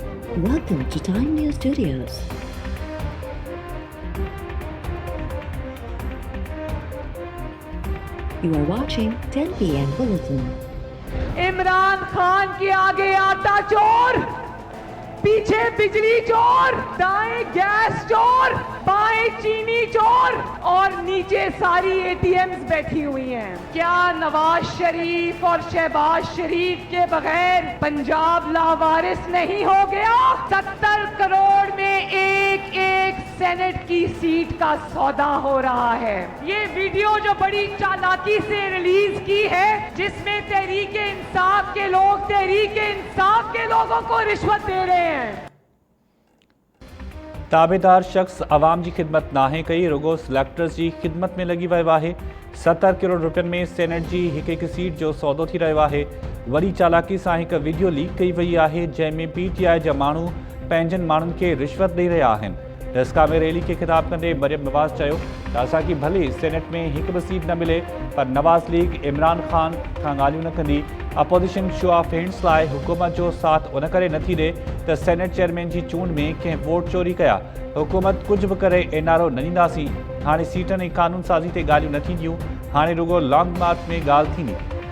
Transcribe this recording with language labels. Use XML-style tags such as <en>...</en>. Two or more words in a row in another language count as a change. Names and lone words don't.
<en>Welcome to Time News Studios. You are watching 10 p.m. Bulletin.</en> <ur>عمران خان کے آگے آٹا چور، پیچھے بجلی چور، دائیں گیس چور، بائیں چینی چور اور نیچے ساری اے ٹی ایمز بیٹھی ہوئی ہیں. کیا نواز شریف اور شہباز شریف کے بغیر پنجاب لاوارث نہیں ہو گیا? 70 کروڑ میں ایک ایک سینیٹ کی سیٹ کا سودا ہو رہا ہے. یہ ویڈیو جو بڑی چالاکی سے ریلیز کی ہے، جس میں تحریک انصاف کے لوگ تحریک انصاف کے لوگوں کو رشوت دے رہے ہیں.</ur> <sd>ताबेदार शख्स आवाम जी खिदमत नाहे कई रुगो सिलेक्टर्स जी खिदमत में लगी वियो है। 70 करोड़ रुपयनि में सेनेट जी एक सीट जो सौदो थी रहियो है। वरी चालाकी सां एक वीडियो लीक कई वई है, जंहिंमें PTI जा माण्हू पंहिंजनि माण्हुनि खे रिश्वत ॾेई रहिया आहिनि। डस्का में रैली के खिताब कंदे मरियम नवाज़ चयो त असांखे भले सेनेट में एक भी सीट न मिले, पर नवाज़ लीग इमरान खान खां ॻाल्हियूं न कंदी। अपोजिशन</sd> <en>show of hands</en> <sd>लाइ हुकूमत जो साथ उन करे नथी ॾे त सेनेट चेयरमैन जी चूंड में कंहिं वोट चोरी कया। हुकूमत कुछ भी करे NRO न ॾींदासीं। हाणे सीटनि ऐं कानून साज़ी ते ॻाल्हियूं न थींदियूं, हाणे रुगो लॉन्ग मार्च में ॻाल्हि थींदी।</sd>